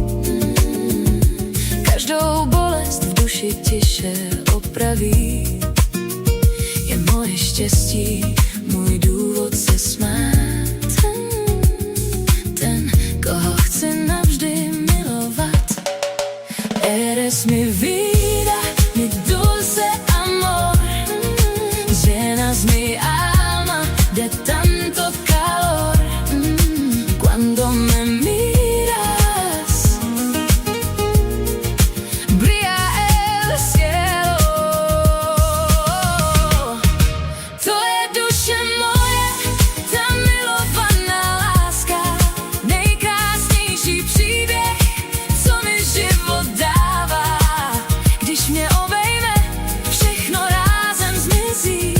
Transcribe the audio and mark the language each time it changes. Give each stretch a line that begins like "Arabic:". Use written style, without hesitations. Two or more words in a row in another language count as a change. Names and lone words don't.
Czech: Každou bolest v duši tiše opraví. Je moje štěstí, můj důvod se smát. Ten, koho chci navždy milovat.
Spanish: Eres mi vida, mi dulce amor. Llenas mi alma de tanto calor. Cuando me miras, brilla el cielo.
Czech: To je duše moje, ta milovaná láska. Nejkrásnější příběh, co mi život dává. Když mě obejme, všechno rázem zmizí.